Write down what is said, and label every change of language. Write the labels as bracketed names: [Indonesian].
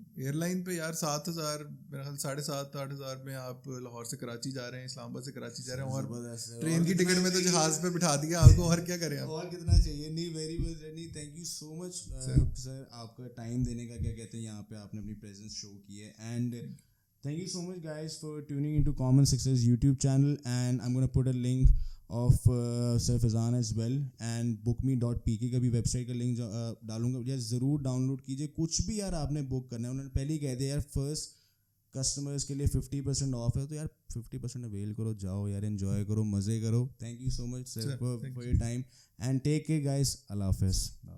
[Urdu] Air line پہ یار 7,000 میرا خیال 7,500-8,000 میں آپ لاہور سے کراچی جا رہے ہیں, اسلام آباد سے کراچی جا رہے ہیں, اور ٹرین کی ٹکٹ میں تو جہاز پہ بٹھا دیا آپ کو, اور کیا کریں آپ, اور کتنا چاہیے. نہیں very well journey, [English] thank you so much sir, [Urdu] آپ کا ٹائم دینے کا کیا کہتے ہیں یہاں پہ آپ نے اپنی پریزنس شو کی ہے. [English] and thank you so much guys for tuning into Common Success YouTube channel, and I'm going to put a link of Sir Faizan as well, and bookme.pk [Urdu] کا بھی ویب سائٹ کا لنک ڈالوں گا. یار ضرور down load کیجیے, کچھ بھی یار آپ نے بک کرنا ہے. انہوں نے پہلے ہی کہہ دیا یار فرسٹ کسٹمرس کے لیے 50% آف ہے, تو یار 50% اویل کرو, جاؤ یار انجوائے کرو, مزے کرو. [English] Thank you so much sir for your time, and take care guys. [Urdu] اللہ حافظ.